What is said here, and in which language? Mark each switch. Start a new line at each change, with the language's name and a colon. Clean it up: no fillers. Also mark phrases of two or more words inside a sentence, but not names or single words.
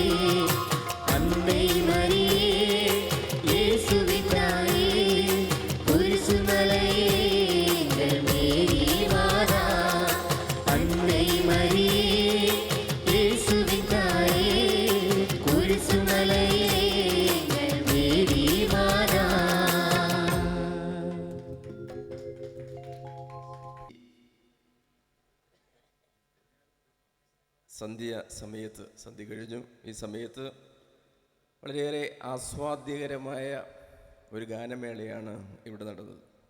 Tamil: அன்னை மரியே, இயேசுவின் தாயே, குரிசுமலையிலே எங்கள் மேரி மாதா. அன்னை மரியே, இயேசுவின் தாயே, குரிசுமலையிலே எங்கள் மேரி மாதா.
Malayalam: സന്ധ്യ കഴിഞ്ഞു. ഈ സമയത്ത് വളരെയേറെ ആസ്വാദ്യകരമായ ഒരു ഗാനമേളയാണ് ഇവിടെ നടന്നത്.